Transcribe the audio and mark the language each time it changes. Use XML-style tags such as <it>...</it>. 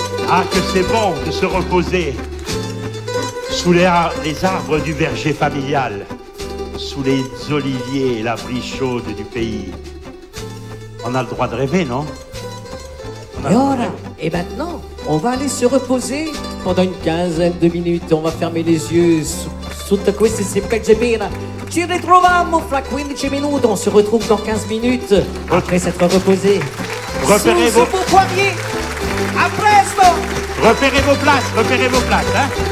<fr>Ah, que c'est bon de se reposer sous les arbres du verger familial, sous les oliviers et la brise chaude du pays. On a le droit de rêver, non? On a Et le droit de</fr> <it>ora,</it> <fr>rêver. et maintenant, on va aller se reposer pendant une quinzaine de minutes. On va fermer les yeux</fr> <it>sotto queste seppelgebena. Ci ritroviamo fra 15 minuti.</it> <fr>On se retrouve dans 15 minutes après s'être reposé. Repérez Sous vos- vos poignets.</fr> <it>A presto!</it> <fr>Repérez vos places, hein?</fr>